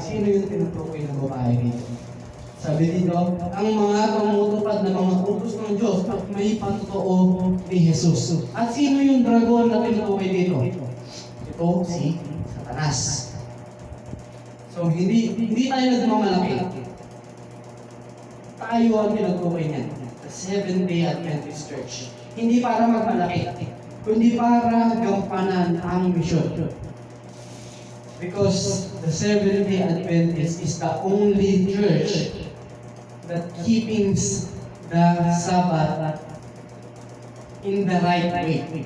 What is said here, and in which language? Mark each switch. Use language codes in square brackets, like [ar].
[tl] Sino yung tinutukoy ng babae dito? Sabi dito, ang mga tumutupad na mga utos ng Diyos at may patutuo ni Jesus. At sino yung dragon na tinutukoy dito? Ito si Satanas. So, hindi tayo nagmamalaki. Tayo ang tinutukoy niyan. [en] The Seventh-day Adventist Church. [tl] Hindi para magmalaki, kundi para gampanan ang misyon. [en] Because the Seventh-day Adventist is the only church that keeps the Sabbath in the right way.